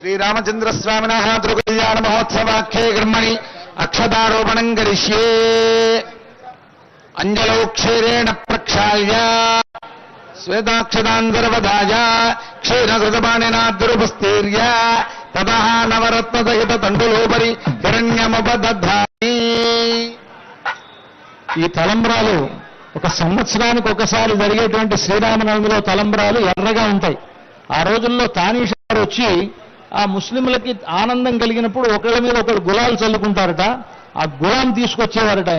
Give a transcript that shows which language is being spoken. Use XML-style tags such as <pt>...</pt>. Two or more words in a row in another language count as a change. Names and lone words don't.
<sa>श्रीरामचन्द्रस्वामिनः तिरुकल्याणमहोत्सवाख्ये कर्मणि अक्षतारोपणम् करिष्ये। अञ्जलौ क्षीरेण प्रक्षाल्य श्वेताक्षतान्तर्वधाय क्षीरकृतपाणिना दुरुपस्तीर्य ततः नवरत्नसहिततण्डुलोपरि हिरण्यमुपदधामि।</sa> <te>ఈ తలంబ్రాలు ఒక సంవత్సరానికి ఒకసారి జరిగేటువంటి శ్రీరామనవమిలో తలంబ్రాలు ఎర్రగా ఉంటాయి. ఆ రోజుల్లో తానీషా గారు వచ్చి ఆ ముస్లింలకి ఆనందం కలిగినప్పుడు ఒకళ్ళ మీద ఒకళ్ళు గులాలు చల్లుకుంటారట. ఆ గులాం తీసుకొచ్చేవారట ఆయన.</te>